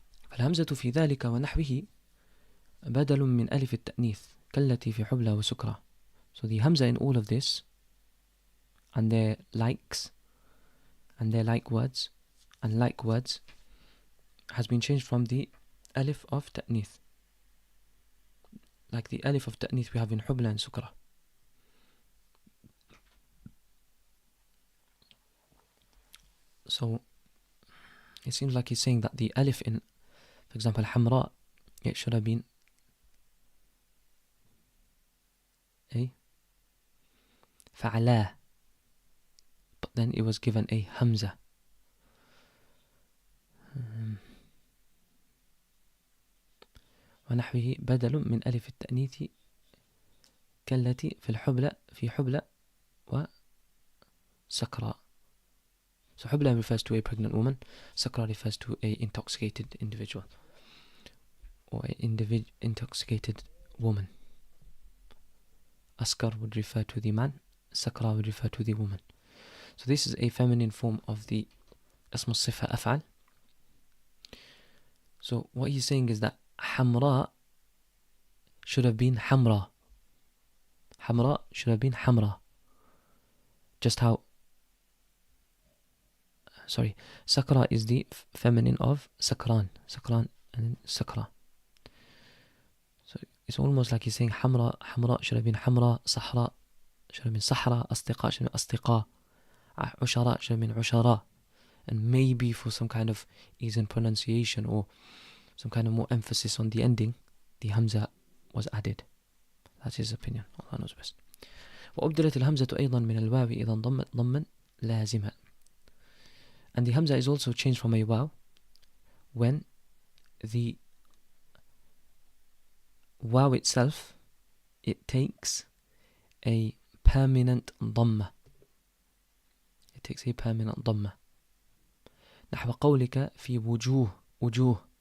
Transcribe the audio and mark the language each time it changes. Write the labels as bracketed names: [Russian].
[Arabic] فالهمزة في ذلك ونحوه بدل من ألف التأنيث كالتي في حبلى وسكرى. [English] So the hamza in all of this and their likes and their like words has been changed from the alif of ta'nith, like the alif of ta'nith we have in hubla and sukra. So it seems like he's saying that the alif in, for example, hamra, it should have been a fa'ala, but then it was given a hamza. [Arabic] ونحوه بدل من ألف التأنيث كالتي في حبلى وسكرى. [English] So حبلى refers to a pregnant woman, sakra refers to a intoxicated individual or a intoxicated woman. Askar would refer to the man, sakra would refer to the woman. So this is a feminine form of the اسم الصفة أفعل. So what he's saying is that hamra should have been hamra. Hamra should have been hamra. Just how, sakra is the feminine of sakran and sakra. So it's almost like he's saying حمراء حمراء should have been حمراء, صحراء should have been صحراء, أصدقاء should have been أصدقاء, عشراء should have been عشراء. And maybe for some kind of ease in pronunciation or some kind of more emphasis on the ending, the hamza was added. That's his opinion. Allah knows best. [Arabic] وأبدلت الهمزة أيضا من الواو إذا انضمت ضما لازما. [English] And the hamza is also changed from a waw when the waw itself, it takes a permanent dhamma. It takes a permanent dhamma. نحو قولك في وجوه.